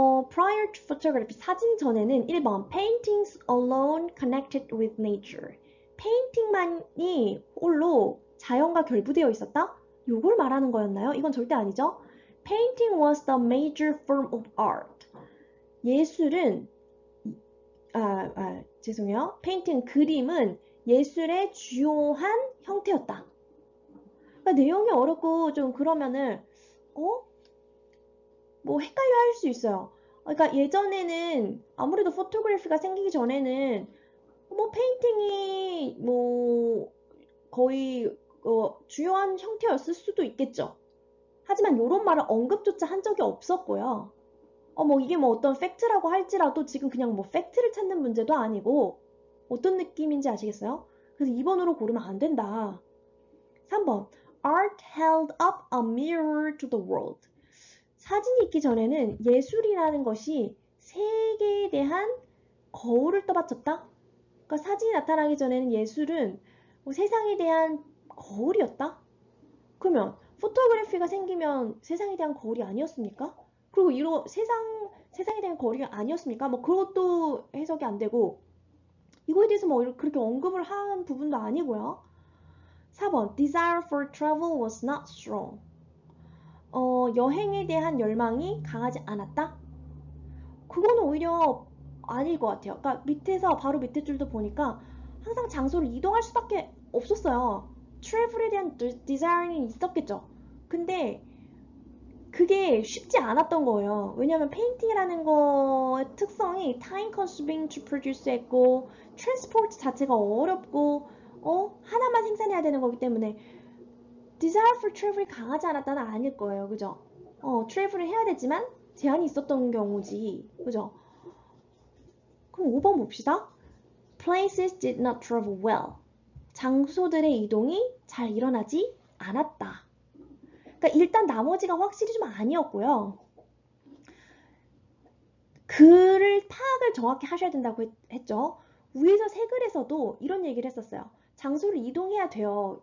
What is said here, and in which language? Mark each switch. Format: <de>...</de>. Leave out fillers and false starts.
<en>prior to photography,</en> <ko>사진 전에는 1번</ko> <en>paintings alone connected with nature.</en> <ko>페인팅만이 홀로 자연과 결부되어 있었다? 요걸 말하는 거였나요? 이건 절대 아니죠.</ko> <en>Painting was the major form of art.</en> <ko>예술은 죄송해요. 페인팅, 그림은 예술의 주요한 형태였다. 그러니까 내용이 어렵고 좀 그러면은 뭐 헷갈려 할 수 있어요. 그러니까 예전에는 아무래도 포토그래피가 생기기 전에는 뭐 페인팅이 뭐 거의 주요한 형태였을 수도 있겠죠. 하지만 이런 말을 언급조차 한 적이 없었고요. 뭐 이게 뭐 어떤 팩트라고 할지라도 지금 그냥 뭐 팩트를 찾는 문제도 아니고 어떤 느낌인지 아시겠어요? 그래서 2번으로 고르면 안 된다.</ko> <en>3번 Art held up a mirror to the world.</en> <ko>사진이 있기 전에는 예술이라는 것이 세계에 대한 거울을 떠받쳤다. 그러니까 사진이 나타나기 전에는 예술은 뭐 세상에 대한 거울이었다. 그러면 포토그래피가 생기면 세상에 대한 거울이 아니었습니까? 그리고 이런 세상에 대한 거울이 아니었습니까? 뭐 그것도 해석이 안 되고 이거에 대해서 뭐 그렇게 언급을 한 부분도 아니고요.</ko> <en>4번 Desire for travel was not strong.</en> <ko>여행에 대한 열망이 강하지 않았다? 그거는 오히려 아닐 것 같아요. 그러니까 밑에서 바로 밑에 줄도 보니까 항상 장소를 이동할 수밖에 없었어요. 트래블에 대한 디자인이 있었겠죠. 근데 그게 쉽지 않았던 거예요. 왜냐면 페인팅이라는 거의 특성이</ko> <en>time consuming to produce</en> <ko>했고 트랜스포트 자체가 어렵고 하나만 생산해야 되는 거기 때문에</ko> <en>desire for travel</en> <ko>이 강하지 않았다는 아닐 거예요. 그죠? 트래블을 해야 되지만 제한이 있었던 경우지. 그죠? 그럼 5번 봅시다.</ko> <en>Places did not travel well.</en> <ko>장소들의 이동이 잘 일어나지 않았다. 그러니까 일단 나머지가 확실히 좀 아니었고요. 글을 파악을 정확히 하셔야 된다고 했죠. 위에서 세 글에서도 이런 얘기를 했었어요. 장소를 이동해야 돼요.</ko>